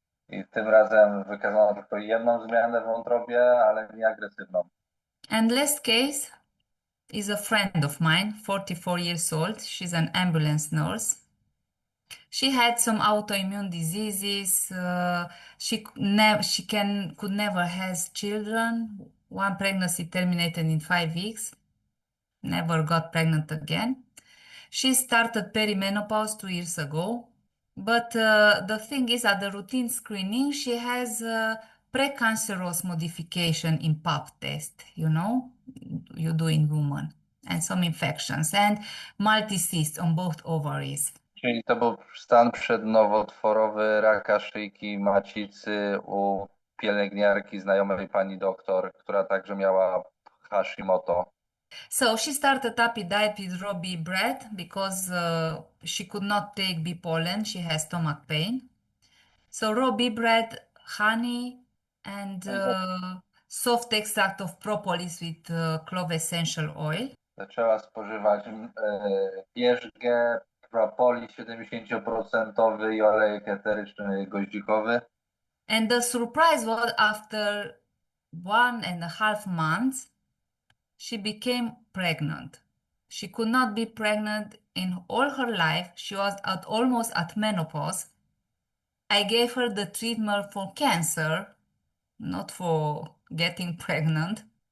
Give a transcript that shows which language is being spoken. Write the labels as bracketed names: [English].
[Polish] I tym razem wykazano tylko jedną zmianę w wątrobie, ale nie agresywną. [English] And last case is a friend of mine, 44 years old. She's an ambulance nurse. She had some autoimmune diseases. She could never have children. One pregnancy terminated in 5 weeks. Never got pregnant again. She started perimenopause 2 years ago. But the thing is, at the routine screening, she has precancerous modification in pap test, you do in woman, and some infections, and multicysts on both ovaries. [Polish] Czyli to był stan przednowotworowy raka szyjki macicy u pielęgniarki, znajomej pani doktor, która także miała Hashimoto. [English] So she started up a diet with raw bee bread because she could not take bee pollen. She has stomach pain. So raw bee bread, honey, and soft extract of propolis with clove essential oil. [Polish] Zaczęła spożywać pierzgę, propolis 70% i olejek eteryczny goździkowy. [English] And the surprise was after 1.5 months, she became pregnant. She could not be pregnant in all her life. She was almost at menopause. I gave her the treatment for cancer, not for getting pregnant.